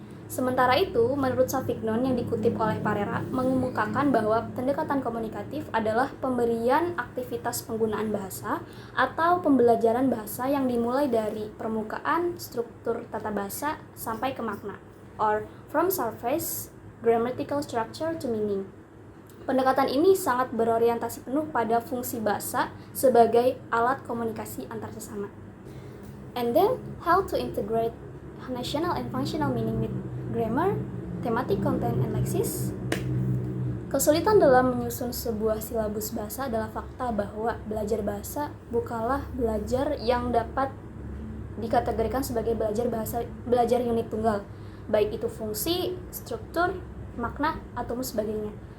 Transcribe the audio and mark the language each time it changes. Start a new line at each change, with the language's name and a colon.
Indonesian: Sementara itu, menurut Savignon yang dikutip oleh Parera, mengemukakan bahwa pendekatan komunikatif adalah pemberian aktivitas penggunaan bahasa atau pembelajaran bahasa yang dimulai dari permukaan, struktur tata bahasa, sampai ke makna,
English: or from surface, grammatical structure to meaning.
Indonesian: Pendekatan ini sangat berorientasi penuh pada fungsi bahasa sebagai alat komunikasi antar sesama.
English: And then, how to integrate national and functional meaning with grammar, thematic content, and lexis.
Indonesian: Kesulitan dalam menyusun sebuah silabus bahasa adalah fakta bahwa belajar bahasa bukanlah belajar yang dapat dikategorikan sebagai belajar unit tunggal, baik itu fungsi, struktur, makna, atau sebagainya.